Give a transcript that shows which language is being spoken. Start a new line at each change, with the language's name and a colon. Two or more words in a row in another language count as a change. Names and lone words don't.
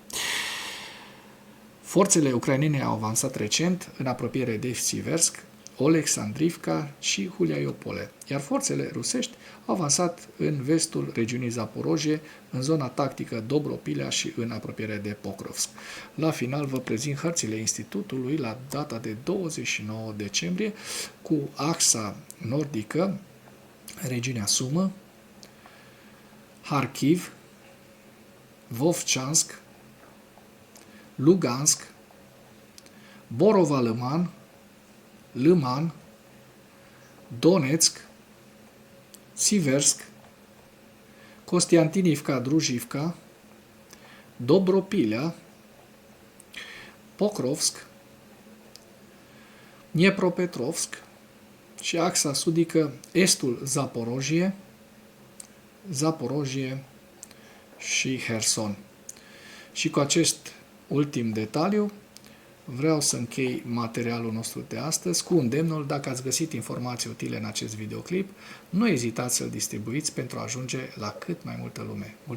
Romanian: Forțele ucrainene au avansat recent în apropiere de Siversk, Oleksandrivka și Huliaiopole, iar forțele rusești au avansat în vestul regiunii Zaporojie, în zona tactică Dobropilea și în apropiere de Pokrovsk. La final vă prezint hărțile Institutului la data de 29 decembrie cu axa nordică, regiunea Sumă, Harkiv, Vovchansk, Lugansk, Borova-Lăman, Lăman, Donetsk, Siversk, Kostiantinivka, Drujivka, Dobropilea, Pokrovsk, Dniepropetrovsk și axa sudică estul Zaporojie și Herson. Și cu acest ultim detaliu vreau să închei materialul nostru de astăzi cu îndemnul: dacă ați găsit informații utile în acest videoclip, nu ezitați să-l distribuiți pentru a ajunge la cât mai multă lume.